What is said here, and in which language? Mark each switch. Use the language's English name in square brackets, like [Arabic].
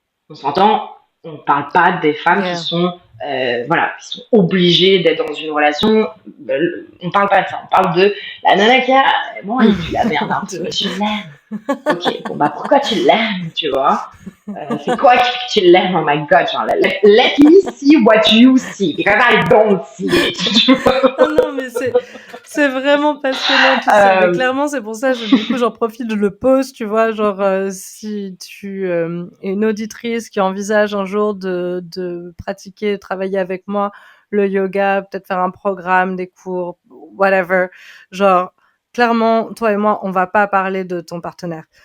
[French] On s'entend, on ne parle pas des femmes qui sont qui sont obligées d'être dans une relation. On ne parle pas de ça. On parle de la nana qui a bon, elle pue la merde un peu. Tu l'aimes. Ok, bon bah pourquoi tu l'aimes, tu vois? C'est quoi qui fait que tu l'aimes? [English] Oh my god, genre let me see what you see because I don't see it. [French] Oh non, mais c'est vraiment passionnant tout ça. Mais clairement, c'est pour ça, du coup, j'en profite, je le pose, tu vois, genre, si tu es une auditrice qui envisage un jour de pratiquer, de travailler avec moi, le yoga, peut-être faire un programme, des cours, whatever, genre, clairement, toi et moi, on va pas parler de ton partenaire.